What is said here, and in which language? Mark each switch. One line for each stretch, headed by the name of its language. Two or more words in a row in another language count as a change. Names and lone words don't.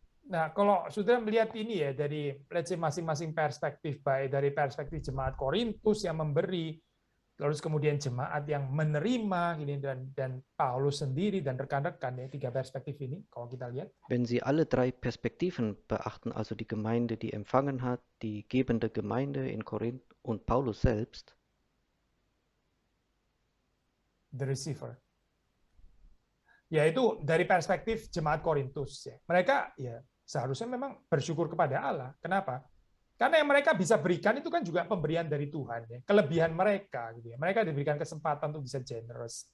Indonesian: Nah, kalau saudara melihat ini ya dari
English: let's say
Indonesian: masing-masing perspektif, baik dari perspektif jemaat Korintus yang memberi, terus kemudian jemaat yang menerima ini dan Paulus sendiri dan rekan-rekan ya, tiga perspektif ini kalau kita lihat.
German: Wenn Sie alle drei Perspektiven beachten, also die Gemeinde, die empfangen hat, die gebende Gemeinde in Korinth und Paulus selbst,
English: The receiver.
Indonesian: Yaitu dari perspektif jemaat Korintus ya. Mereka ya seharusnya memang bersyukur kepada Allah. Kenapa? Karena yang mereka bisa berikan itu kan juga pemberian dari Tuhan ya. Kelebihan mereka gitu ya. Mereka diberikan kesempatan untuk bisa generous.